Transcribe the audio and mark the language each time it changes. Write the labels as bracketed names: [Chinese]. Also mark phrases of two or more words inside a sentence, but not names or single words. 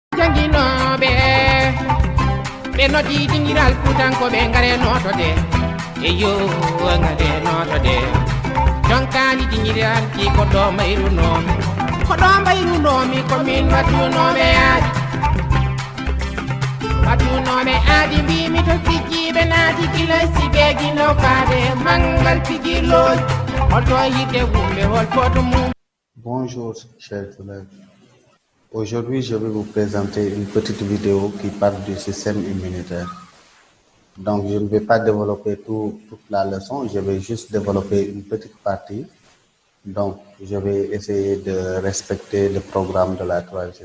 [Fula] Janginoɓe ɓe noddi dingiral futanko ɓe ngare notode e yo ngare notode jonkani dingiral ki ko ɗo mayrunomi komin watunoɓe aadi mbimi to fijjiɓe naati kilasi ɓe guino faade mangal pigirloj holto yidde wumɓe hol foto mum. [French] Bonjour chers collègues. Aujourd'hui, je vais vous présenter une petite vidéo qui parle du système immunitaire. Donc, je ne vais pas développer toute la leçon, je vais juste développer une petite partie. Donc, je vais essayer de respecter le programme de la troisième.